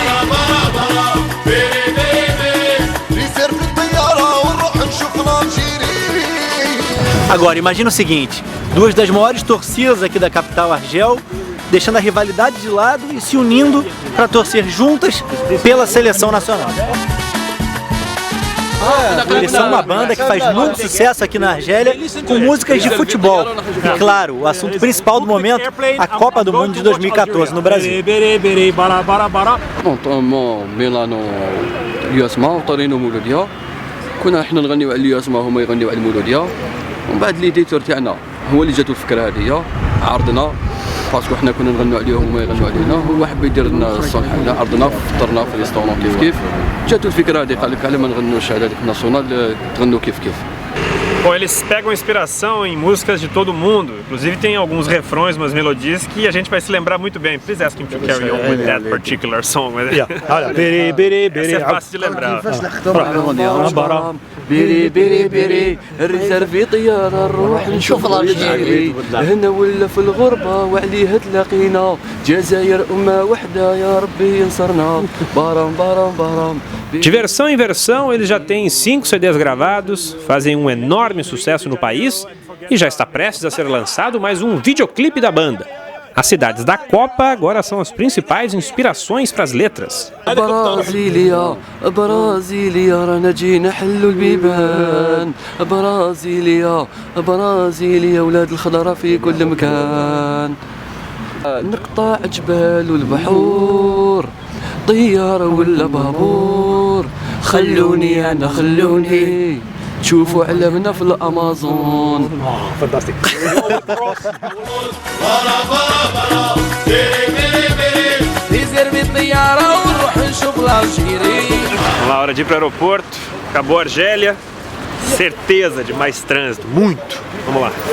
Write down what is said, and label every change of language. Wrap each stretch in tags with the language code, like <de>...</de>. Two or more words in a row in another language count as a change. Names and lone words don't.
<pt>Agora, imagina o seguinte, duas das maiores torcidas aqui da capital Argel, deixando a rivalidade de lado e se unindo para torcer juntas pela seleção nacional. Eles são uma banda que faz muito sucesso aqui na Argélia com músicas de futebol. E claro, o assunto principal do momento, a Copa do Mundo de 2014 no Brasil.</pt> <ar>كنا احنا نغنيو على الياسما وهما يغنيو على المولوديه ومن بعد ليديتور تاعنا هو اللي جاتو الفكره هذه عرضنا باسكو حنا كنا نغنيو عليهم وهما يغنيو علينا هو حب يدير لنا الصلح على عرضنا فطرنا في ريستورون كيف كيف جاتو الفكره هذه قال لك على ما نغنيوش على هذيك الناسيونال تغنوا كيف كيف.</ar> <pt>Bom, eles pegam inspiração em músicas de todo mundo. Inclusive tem alguns refrões, umas melodias que a gente vai se lembrar muito bem.</pt> <en>Please ask him to carry on with that particular song.</en> <pt>Essa é fácil de lembrar.</pt> <ar>بيري بيري بيري الريزرفي طيارة نروح نشوف الجيري هنا ولا في الغربة وعليها تلاقينا جزائر أمة وحدة يا ربي ينصرنا بارام بارام بارام.</ar> <pt>De versão em versão, eles já têm 5 CDs gravados, fazem um enorme sucesso no país e já está prestes a ser lançado mais um videoclipe da banda. As cidades da Copa agora são as principais inspirações para as letras.</pt> <ar>برازيليا برازيليا رانا جينا حلو البيبان برازيليا برازيليا ولاد الخضرة في كل مكان نقطع جبال والبحور طيارة ولا بابور خلوني أنا خلوني تشوفوا علمنا في الأمازون.</ar> <pt>Vamos lá, hora de ir para o aeroporto. Acabou a Argélia. Certeza de mais trânsito, muito. Vamos lá.</pt>